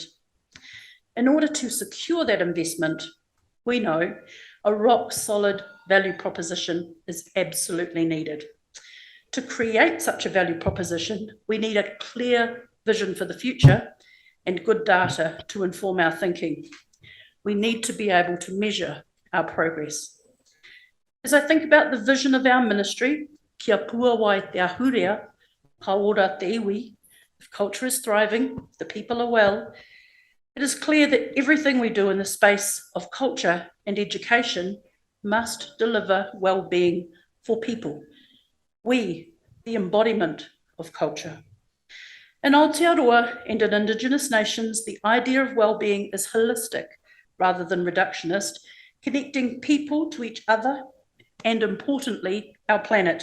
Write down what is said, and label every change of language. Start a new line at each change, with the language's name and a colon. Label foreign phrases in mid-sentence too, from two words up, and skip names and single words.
English: In order to secure that investment, we know a rock-solid value proposition is absolutely needed. To create such a value proposition, we need a clear vision for the future and good data to inform our thinking. We need to be able to measure our progress. As I think about the vision of our ministry,
Māori: kia pua wai te ahurea, ka ora te iwi,
English: if culture is thriving, the people are well, it is clear that everything we do in the space of culture and education must deliver well-being for people. We, the embodiment of culture. In Aotearoa and in Indigenous nations, the idea of well-being is holistic rather than reductionist, connecting people to each other and, importantly, our planet.